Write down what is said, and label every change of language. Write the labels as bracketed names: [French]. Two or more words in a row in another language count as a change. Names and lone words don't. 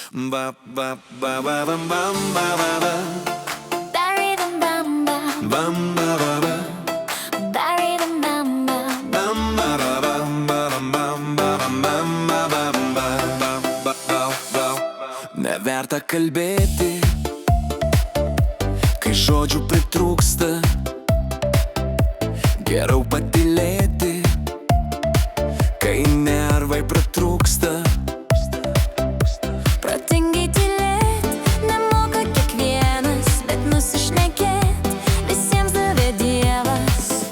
[English] Ba ba ba ba bam bam ba ba ba. Barry the Bamba, Bam ba ba ba. Barry the Bamba, Bam ba ba bam ba bam ba bam bam ba bam ba ba ba ba ba. [Lithuanian] Neverta kalbėti, kai žodžių pritrūksta. Geriau patylėti, kai nervai pratrūksta. protingai tylėt, nemoka kiekvienas, bet nusišnekėt visiems davė Dievas.